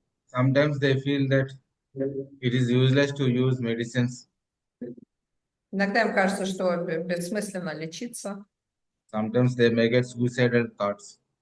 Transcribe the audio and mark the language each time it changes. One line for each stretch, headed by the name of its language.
English: Sometimes they feel that it is useless to use medicines.
Russian: Иногда им кажется, что бессмысленно лечиться.
English: Sometimes they may get suicidal thoughts.